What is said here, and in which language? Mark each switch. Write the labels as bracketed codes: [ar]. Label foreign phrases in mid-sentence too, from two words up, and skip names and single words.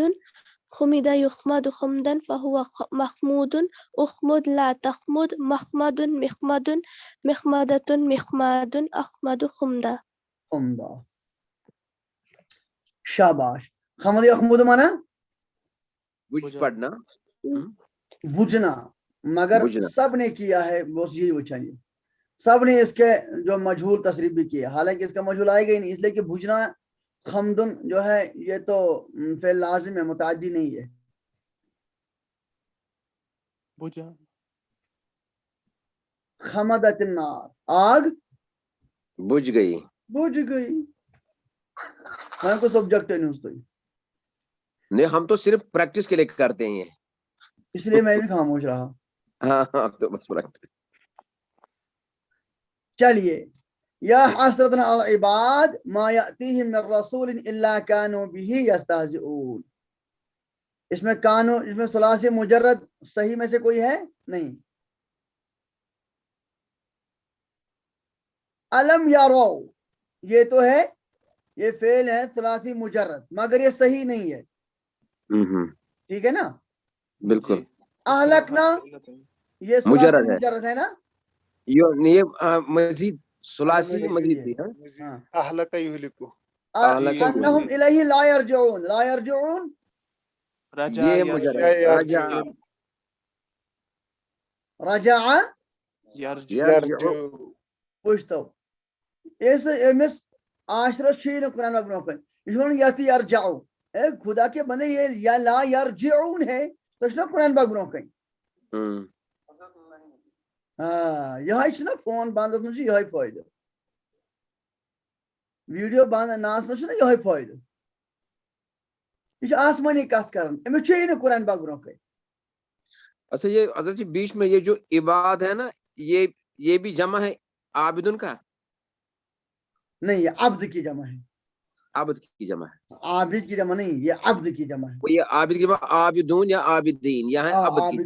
[ar] خمد يخمد خمدا فهو مخمود. اخمد لا تخمد. مخمد مخمد مخمدة مخماد. اخمد خمدہ. خمدہ. شاباش. خمد یخمد [ur] مانا بجھ پڑھنا بجنا، مگر بجنا. سب نے کیا ہے بس یہی اچھائیے. سب نے اس کے جو مجہول تصریف بھی کیا، حالانکہ اس کا مجہول آئے گا ہی نہیں، اس لیے کہ بجنا خمدن جو ہے یہ تو فعل لازم ہے، متعدی نہیں ہے. بجا. [ar] خمدت النار آگ [ur] بجھ گئی. بجھ گئی. میں کو سبجیکٹ نہیں اس نہیں ہم تو صرف پریکٹس کے لیے کرتے ہیں، اس لیے میں بھی خاموش رہا. ہاں ہاں تو بس پریکٹس. [ar] چلیے یا حسرتنا علی العباد ما یأتیہم من رسول الا کانوا به یستہزئون. [ur] اس میں کانو، اس میں [ar] ثلاثی مجرد صحیح [ur] میں سے کوئی ہے نہیں. علم یارو یہ تو ہے، یہ فعل ہے [ar] ثلاثی مجرد، [ur] مگر یہ صحیح نہیں ہے. ٹھیک ہے نا. بالکل. اہلکنا یہ [ar] ثلاثی مجرد [ur] ہے نا. یہ مزید [ar] ثلاثی مزید [ur] بھی ہے. [ar] اہلک یہلکو. انہم الیہ لا یرجعون. لا یرجعون رجع [ur] یہ [ar] يرجع [ur] مجرد [ar] رجع يرجع [ks] پوچھتو اس امس عاشرس چھ نہ قرآن برو کن یہ یت یرجعو [ur] اے خدا کے بندے [ks] یہ یا لا یرجعون ہے تو چھ قرآن برو کن ہاں یہ چھ فون بند من یہ فائدہ ویڈیو بند ناس نہ یہ فائدہ یہ آسمانی کت کرن امس چھ نہ قرآن برو کن [ur] اچھا یہ حضرت جی بیچ میں یہ جو عباد ہے نا یہ بھی جمع ہے عابدن کا نہیں یہ عبد کی جمع ہے عبد کی جمع ہے عابد کی جمع نہیں یہ عبد کی جمع ہے وہ یہ عابد کی جمع عابدون یا عابدین یہاں ہے عبد کی